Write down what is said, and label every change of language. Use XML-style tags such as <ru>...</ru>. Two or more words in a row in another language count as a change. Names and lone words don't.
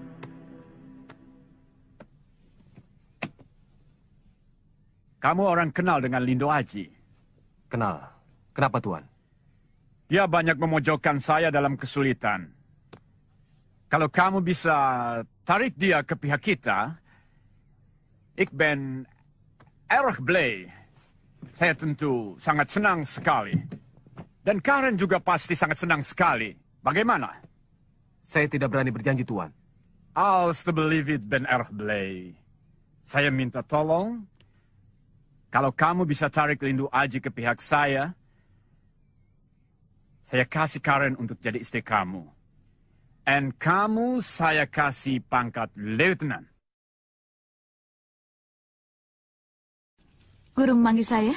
<id>Kamu orang kenal dengan Lindu Aji? Kenal. Kenapa, Tuan? Dia banyak memojokkan saya dalam kesulitan. Kalau kamu bisa tarik dia ke pihak kita,</id> <nl>ik ben erg blij.</nl> <id>Saya tentu sangat senang sekali. Dan Karen juga pasti sangat senang sekali. Bagaimana? Saya tidak berani berjanji, Tuan.</id> <nl>Alsjeblieft, ben erg blij.</nl> <id>Saya minta tolong. Kalau kamu bisa tarik Lindu Aji ke pihak saya kasih Karen untuk jadi istri kamu. And kamu saya kasih pangkat Lieutenant. Guru memanggil saya?</id>